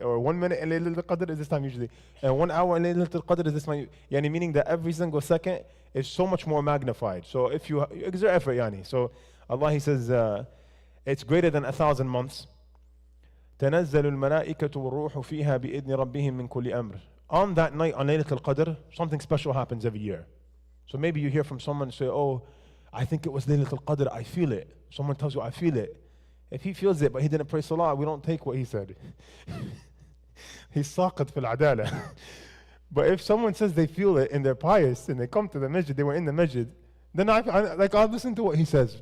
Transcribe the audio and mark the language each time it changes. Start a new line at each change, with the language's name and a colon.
English: Or 1 minute in Laylatul Qadr is this time usually. And 1 hour in Laylatul Qadr is this time. Yani meaning that every single second is so much more magnified. So if you exert effort, yani. So Allah, He says, it's greater than 1,000 months.
Arabic: تنزل الملائكة والروح فيها بإذن ربهم من كل أمر.
English: On that night, on Laylatul Qadr, something special happens every year. So maybe you hear from someone say, oh, I think it was Laylatul Qadr, I feel it. Someone tells you, I feel it. If he feels it, but he didn't pray Salah, we don't take what he said. He's saqat fil adala. But if someone says they feel it and they're pious and they come to the masjid, they were in the masjid, then I'll listen to what he says.